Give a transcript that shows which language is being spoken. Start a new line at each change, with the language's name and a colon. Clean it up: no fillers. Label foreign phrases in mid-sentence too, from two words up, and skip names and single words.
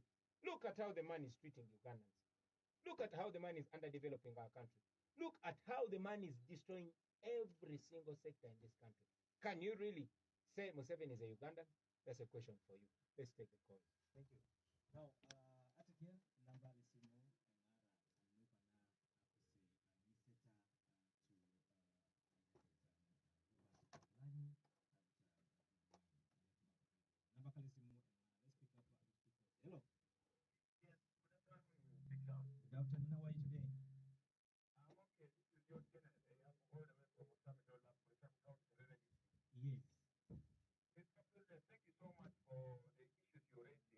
English: Look at how the man is treating Ugandans. Look at how the man is underdeveloping our country. Look at how the man is destroying every single sector in this country. Can you really say Museveni is a Ugandan? That's a question for you. Let's take the call. Thank you. Now, atikia namba lisimu namba kalisimu let's pick up this people. Hello. Yes, good afternoon. How are you today? I'm okay. This is your channel. I'm all the way from Osamadola, County, Serengeti. Yes. Mr. President, thank you so much for the issues you're raising.